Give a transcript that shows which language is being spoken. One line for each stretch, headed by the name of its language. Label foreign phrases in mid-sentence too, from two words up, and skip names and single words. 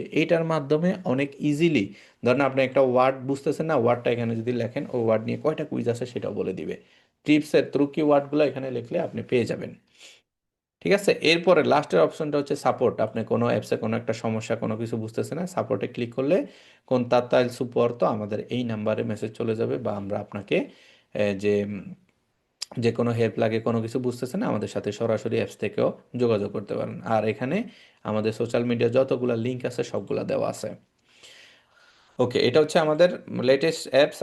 Bangla: এইটার মাধ্যমে অনেক ইজিলি, ধরেন আপনি একটা ওয়ার্ড বুঝতেছেন না, ওয়ার্ডটা এখানে যদি লেখেন ওই ওয়ার্ড নিয়ে কয়টা কুইজ আছে সেটাও বলে দিবে। টিপসের থ্রু কি ওয়ার্ডগুলো এখানে লিখলে আপনি পেয়ে যাবেন। ঠিক আছে, এরপরে
English: lastের optionটা
Bangla: হচ্ছে সাপোর্ট। আপনি কোনো অ্যাপসে কোনো একটা সমস্যা কোনো কিছু বুঝতেছে না, সাপোর্টে ক্লিক করলে
Italian: contatto il supporto
Bangla: আমাদের এই নাম্বারে মেসেজ চলে যাবে, বা আমরা আপনাকে যে কোনো হেল্প লাগে কোনো কিছু বুঝতেছে না আমাদের সাথে সরাসরি অ্যাপস থেকেও যোগাযোগ করতে পারেন। আর এখানে আমাদের
English: social media
Bangla: যতগুলো লিঙ্ক আছে সবগুলা দেওয়া আছে। ওকে, এটা হচ্ছে আমাদের
English: latest apps.